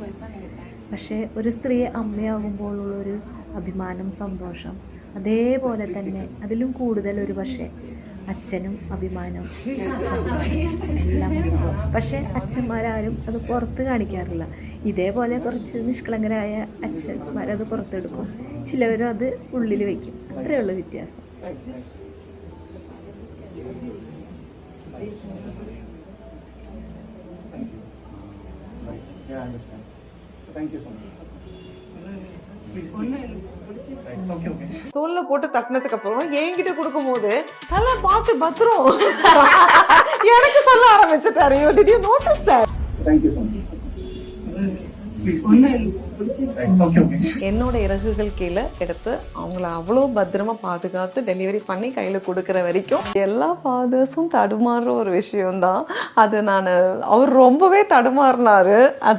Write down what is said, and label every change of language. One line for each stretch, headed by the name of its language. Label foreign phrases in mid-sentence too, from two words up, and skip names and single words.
Malayalam: പക്ഷേ ഒരു സ്ത്രീ അമ്മയാകുമ്പോഴുള്ളൊരു അഭിമാനം, സന്തോഷം അതേപോലെ തന്നെ അതിലും കൂടുതൽ ഒരു പക്ഷേ അച്ഛനും അഭിമാനം, എല്ലാം ഉണ്ടാവും. പക്ഷേ അച്ഛന്മാരാരും അത് പുറത്ത് കാണിക്കാറില്ല. ഇതേപോലെ കുറച്ച് നിഷ്കളങ്കരായ അച്ഛന്മാരത് പുറത്തെടുക്കും, ചിലവരും അത് ഉള്ളിൽ വയ്ക്കും. അത്രയേ ഉള്ളൂ വ്യത്യാസം.
Tamil: தோல்ல போட்டு தட்டினதுக்கு அப்புறம் என்கிட்ட கொடுக்கும் போது நல்லா பார்த்து பத்திரம் எனக்கு சொல்ல ஆரம்பிச்சுட்டாரு.
English: Did you notice that? Thank you so much.
Tamil: என்னோட இறகுகள் கீழே எடுத்து அவங்கள அவ்வளோ பத்திரமா பாதுகாத்து டெலிவரி பண்ணி கையில் கொடுக்குற வரைக்கும் எல்லா ஃபாதர்ஸும் தடுமாறுற ஒரு விஷயம்தான் அது. அவர் ரொம்பவே தடுமாறினாரு அது.